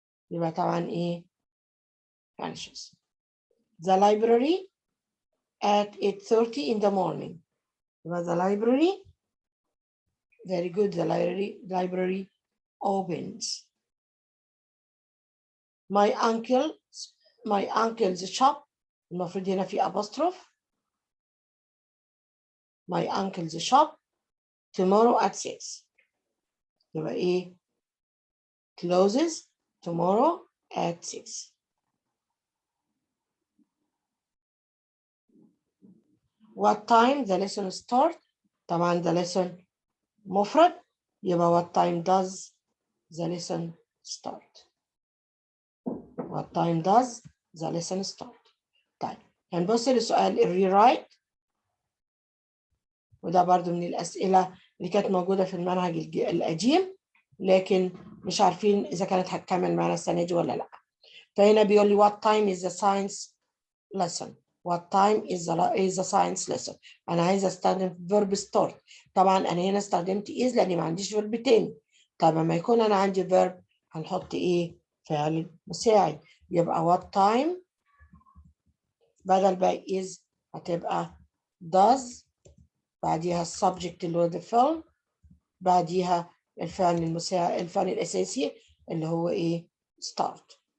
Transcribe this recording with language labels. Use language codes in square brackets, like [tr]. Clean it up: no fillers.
[ar] يبقى طبعا إيه finishes. [en] The library at 8:30 in the morning. يبقى the library, very good, the library opens. My uncle's shop, [ar] المفروض هنا في [en] apostrophe. My uncle's shop tomorrow at 6. [ar] يبقى إيه [en] closes tomorrow at 6. What time the lesson start? طبعا the lesson مفرد يبقى what time does the lesson start? What time does the lesson start? [ar] طيب هنبص للسؤال الريرايت، وده برضو من الأسئلة اللي كانت موجودة في المنهج القديم لكن مش عارفين إذا كانت هتكمل معنا السنة دي ولا لأ. فهنا بيقول لي [en] what time is the science lesson. What time is the science lesson. [ar] أنا عايزة أستخدم [en] verb start. [ar] طبعا أنا هنا استخدمت is لأني ما عنديش verb تاني. طب لما يكون أنا عندي verb هنحط إيه؟ فعل مساعد. يبقى [en] what time [ar] بدل بقى is هتبقى does، بعديها السبجكت اللي هو [en] the film، [ar] بعديها الفعل المساعد الفعل الأساسي اللي هو إيه؟ start.